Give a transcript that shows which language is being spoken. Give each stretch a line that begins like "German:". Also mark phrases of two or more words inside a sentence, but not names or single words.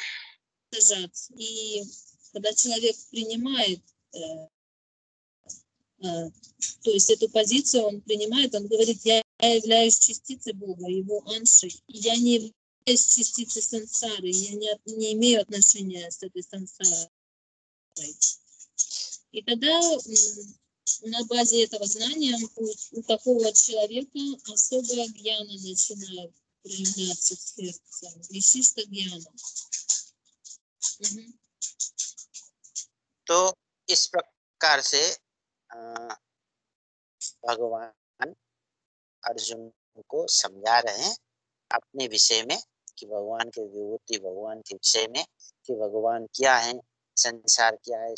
Russian: И когда человек принимает, то есть эту позицию он принимает, он говорит: я являюсь частицей Бога, его аншей, я не являюсь частицей сансары, я не имею отношения с этой сансарой. И тогда на базе этого знания у такого человека особая гьяна начинает проявляться в сердце,
Sanskrit: विशिष्ट ज्ञान.
Hindi: तो इस प्रकार से भगवान अर्जुन को समझा रहे हैं अपने विषय में, कि भगवान की विभूति, भगवान के विषय में, कि भगवान क्या है, संसार क्या है।